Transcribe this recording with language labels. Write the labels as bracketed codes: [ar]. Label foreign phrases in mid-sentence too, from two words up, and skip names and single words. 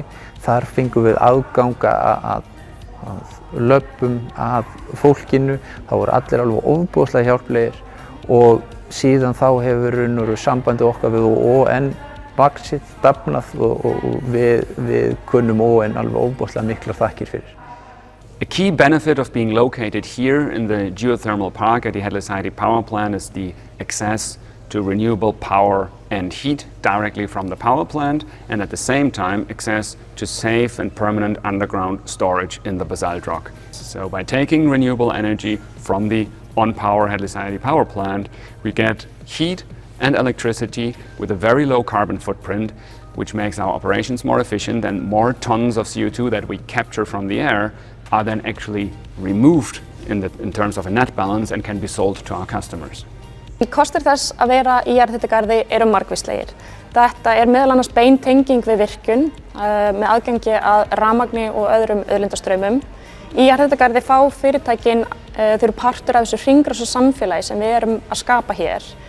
[is] Þar fengum við aðganga að löbbum, að fólkinu. Það voru allir alveg ofboðslega hjálplegir og síðan þá hefur sambandið okkar við ON vaxið, dafnað og við kunnum ON alveg ofboðslega miklar þakkir fyrir. [en] A key benefit of being located here in the geothermal park at the Hellisheiði power plant is the access to renewable power and heat directly from the power plant, and at the same time access to safe and permanent underground storage in the basalt rock. So by taking renewable energy from the on-power Hellisheiði power plant, we get heat and electricity with a very low carbon footprint, which makes our operations more efficient, and more tons of CO2 that we capture from the air are then actually removed in terms of a net balance and can be sold to our customers. [is] Kostir þess að vera í jarðhitagarði margvíslegir. Þetta meðal annars bein tenging við virkjun með aðgengi að rafmagni og öðrum auðlindastraumum. Í jarðhitagarði fá fyrirtækin þau eru partur af þessu hringrásarsamfélagi sem við erum að skapa hér.